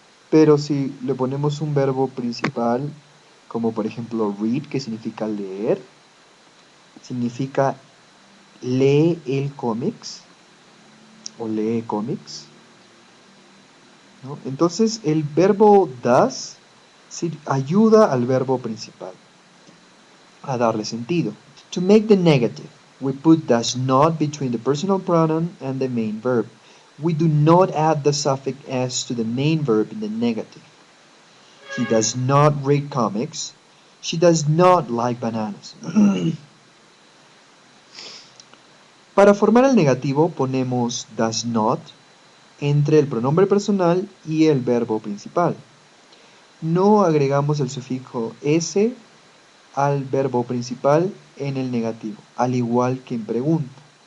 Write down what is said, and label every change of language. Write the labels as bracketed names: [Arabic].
[Spanish] Pero si le ponemos un verbo principal, como por ejemplo read, que significa leer, significa lee el cómics o lee cómics, ¿no? Entonces el verbo does ayuda al verbo principal a darle sentido. [English] To make the negative, we put does not between the personal pronoun and the main verb. We do not add the suffix s to the main verb in the negative. He does not read comics. She does not like bananas. [Spanish] Para formar el negativo ponemos does not entre el pronombre personal y el verbo principal. No agregamos el sufijo s al verbo principal en el negativo, al igual que en pregunta.